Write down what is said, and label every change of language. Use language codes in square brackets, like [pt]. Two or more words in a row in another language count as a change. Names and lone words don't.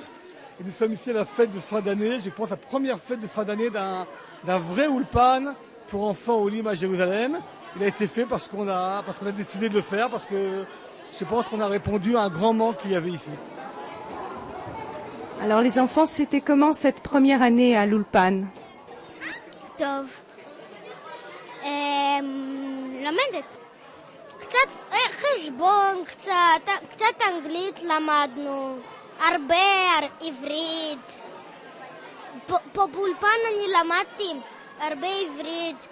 [fr] Et nous sommes ici à la fête de fin d'année, je pense la première fête de fin d'année d'un vrai ulpan pour enfants au Lim à Jérusalem. Il a été fait parce qu'on a décidé de le faire, parce que je pense qu'on a répondu à un grand manque qu'il y avait ici. Alors les enfants, c'était comment cette première année à l'Ulpan? [he] טוב. למדת. קצת חשבון, קצת אנגלית למדנו. הרבה עברית. פה באולפן אני למדתי הרבה עברית.